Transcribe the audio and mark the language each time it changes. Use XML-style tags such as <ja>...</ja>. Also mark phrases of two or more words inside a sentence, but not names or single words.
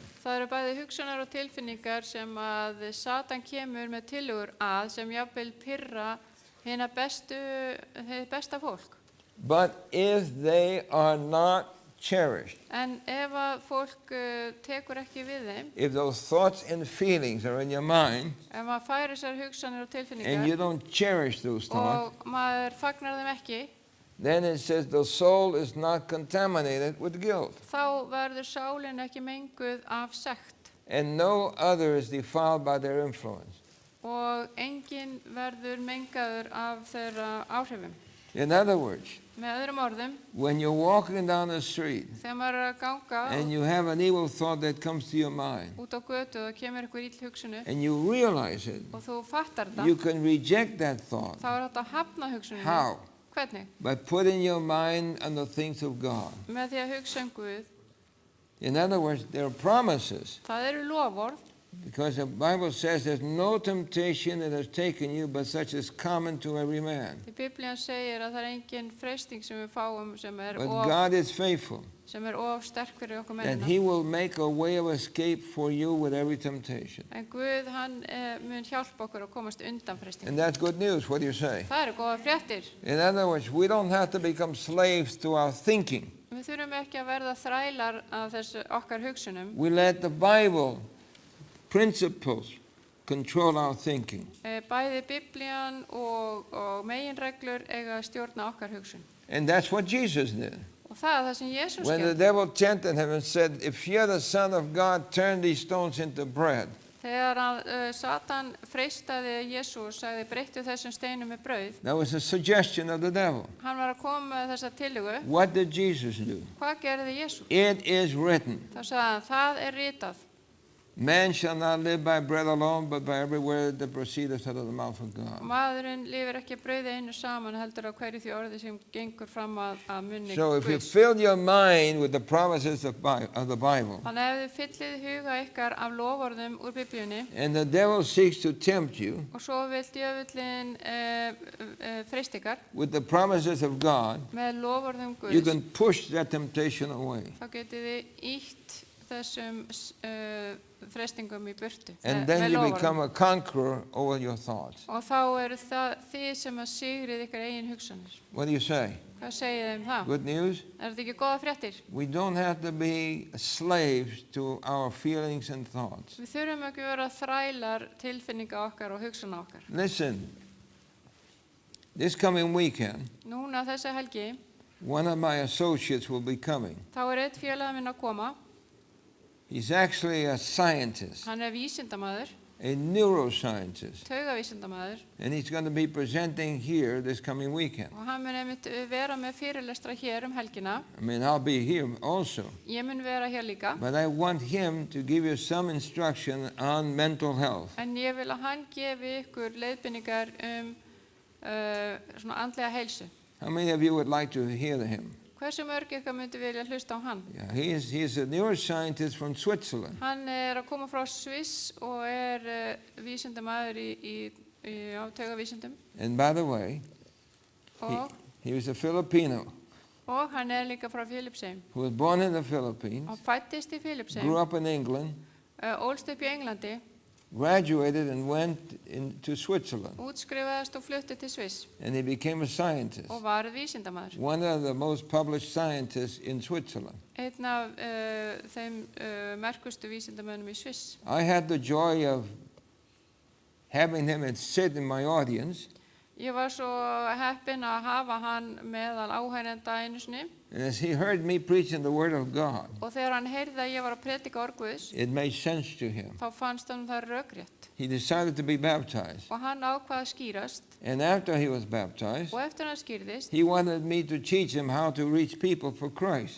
<is>Það eru bæði hugsanar og tilfinningar sem að Satan kemur með tillögur að sem jafnvel pirra hina hið besta fólk.</is> <en>But if they are not cherished,</en> <is>En ef að fólk tekur ekki við þeim,</is> <en>if those thoughts and feelings are in your mind</en> <is>ef maður færir þessar hugsanir og</is> <en>and you</en> <is>tilfinningar</is> <en>don't cherish those thoughts,</en> <is>og maður fagnar þeim ekki,</is> <en>then it says the soul is not contaminated with guilt,</en> <is>þá verður sálin ekki menguð af sekt</is> <en>and no other is defiled by their influence.</en> <is>og enginn verður mengaður af þeirra áhrifum.</is> <en>In other words,</en> <is>Með öðrum orðum,</is> <en>when you're walking down the street</en> <is>þegar maður er að ganga</is> <en>and you have an evil thought that comes to your mind</en> <is>út á götu og það kemur einhver ill hugsun upp</is> <en>and you realize it,</en> <is>og þú fattar</is> <en>you</en> <is>það,</is> <en>can reject that thought.</en> <is>þá er þetta að hafna hugsuninni.</is> <en>How?</en> <is>Hvernig?</is> <en>By putting your mind on the things of God.</en> <is>Með því að hugsa Guð.</is> <en>In other words, there are promises.</en> <is>Það eru loforð,</is> <en>Because the Bible says there's no temptation that has taken you but such as common to every man.</en> <is>því Biblían segir að það er engin freisting sem við fáum</is> <en>But God is faithful,</en> <is>sem er of sterk fyrir okkur</is> <en>and</en> <is>mennina.</is> <en>He will make a way of escape for you with every temptation.</en> <is>En Guð, hann mun hjálpa okkur að komast undan freistingum.</is> <en>And that's good news. What do you say?</en> <is>Það eru góða fréttir.</is> <en>In other words, we don't have to become slaves to our thinking.</en> <is>Við þurfum ekki að verða þrælar af þessu okkar hugsunum.</is> <en>We let the Bible principles control our thinking.</en> <is>Bæði Biblían og meginreglur eiga að stjórna okkar hugsun.</is> <en>And that's what Jesus did.</en> <is>Og það er það sem Jesús</is> <en>When the</en> <is>gerði.</is> <en>devil tempted him and said, if you're the Son of God, turn these stones into bread.</en> <is>Þegar Satan freistaði Jesús og sagði breyttu þessum steinum með brauð,</is> <en>That was a suggestion of the devil.</en> <is>hann var að koma með þessa tillögu.</is> <en>What did Jesus do?</en> <is>Hvað gerði Jesús?</is> <en>It is written,</en> <is>Þá sagði hann, það er ritað.</is> <en>man shall not live by bread alone, but by every word that proceedeth out of the mouth of God.</en> <is>Maðurinn lifir ekki að brauði einu saman, heldur á hverju því orði sem gengur fram að munni</is> <en>So if you</en> <is>Guðs.</is> <en>fill your mind with the promises of the Bible,</en> <is>Þannig ef þið fyllið huga ykkar af loforðum úr Biblíunni</is> <en>and the devil seeks to tempt you</en> <is>og svo vill djöfullin freist ykkar</is> <en>with the promises of God,</en> <is>með loforðum</is> <en>you</en> <is>Guðs,</is> <en>can push that temptation away.</en> <is>þá getið þið ítt þessum freistingum í burtu</is> <en>And</en> <is>með</is> <en>then you</en> <is>loforðum.</is> <en>become a conqueror over your thoughts.</en> <is>Og þá eru það þið sem að sigrið ykkar eigin hugsanir.</is> <en>What do you say?</en> <is>Hvað segið þið það?</is> <en>Good news?</en> <is>Er þetta ekki góða fréttir?</is> <en>We don't have to be slaves to our feelings and thoughts.</en> <is>Við þurfum ekki að vera þrælar tilfinninga okkar og hugsana okkar.</is> <en>Listen, this coming weekend,</en> <is>Núna þessa helgi,</is> <en>one of my associates will be coming.</en> <is>þá er eitt félag minn að koma.</is> <en>He's actually a scientist,</en> <is>Hann er vísindamaður,</is> <en>a neuroscientist,</en> <is>taugavísindamaður</is> <en>and he's going to be presenting here this coming weekend.</en> <is>og hann mun einmitt vera með fyrirlestra hér helgina.</is> <en>I mean, I'll be here also,</en> <is>Ég mun vera hér líka,</is> <en>but I want him to give you some instruction on mental health.</en> <is>en ég vil að hann gefi ykkur leiðbeiningar svona andlega heilsu.</is> <en>How many of you would like to hear him?</en> <is>Hversu mörg ykkar myndi vilja hlusta á hann?</is> <en>Yeah, he's a neuroscientist from Switzerland.</en> <is>Hann er að koma frá Sviss og er vísindamaður á taugavísindum</is> <en>And by the way, he was a Filipino</en> <is>og hann er líka frá Filippseyjum.</is> <en>who was born in the Philippines,</en> <is>Hann fæddist í</is> <en>grew</en> <is>Filippseyjum,</is> <en>up in England,</en> <is>ólst upp í Englandi,</is> <en>graduated and went to Switzerland,</en> <is>útskrifaðist og flutti til Sviss</is> <en>and he became a scientist,</en> <is>og var vísindamaður.</is> <en>one of the most published scientists in Switzerland.</en> <is>Einn af þeim merkustu vísindamönnum í Sviss.</is> <en>I had the joy of having him sit in my audience,</en> <is>Ég var svo heppin að hafa hann meðal áhærenda einu sinni</is> <en>And as he heard me preaching the Word of God,</en> <is>Og þegar hann heyrði að ég var að predika orð Guðs,</is> <en>it made sense to him.</en> <is>þá fannst hann það rökrétt.</is> <en>He decided to be baptized.</en> <is>Og hann ákvað að skýrast,</is> <en>And after he was baptized,</en> <is>og eftir hann skýrðist,</is> <en>he wanted me to teach him how to reach people for Christ.</en>